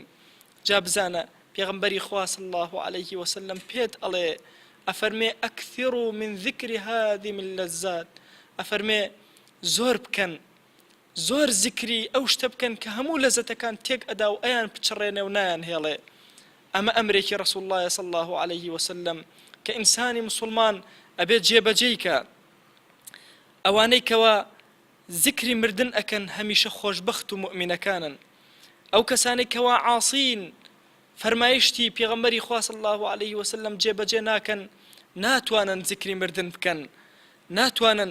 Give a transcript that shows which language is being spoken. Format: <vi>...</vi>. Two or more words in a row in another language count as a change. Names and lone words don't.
<ckb>جا بزانە پێغەمبەری خوا</ckb> <ar>صلی الله عليه وسلم</ar> <ckb>پێت ئەڵێ، ئەفەرمێ:</ckb> <ar>ئەکثروا من ذکر هادم اللذات،</ar> <ckb>ئەفەرمێ زۆر بکەن، زۆر زیکری ئەو شتە بکەن کە هەموو لەزەتەکان تێک ئەدا و ئەیان بچڕێنێ و نایان هێڵێ. ئەمە ئەمرێکی</ckb> <ar>ڕەسوڵ الله صلی الله عليه وسلم</ar> <ckb>کە ئینسانی مسلمان ئەبێت جێبەجێیکە. ئەوانەی کەوا زیکری مردن ئەکەن هەمیشە خۆشبەخت و مؤمنەکانن. ئەو کەسانی کەوا عاسین، فەرمایشتی پێغەمبەری خوا</ckb> <ar>صلی الله عليه وسلم</ar> <ckb>جێبەجێ ناکەن، ناتوانن زیکری مردن بکەن، ناتوانن.</ckb>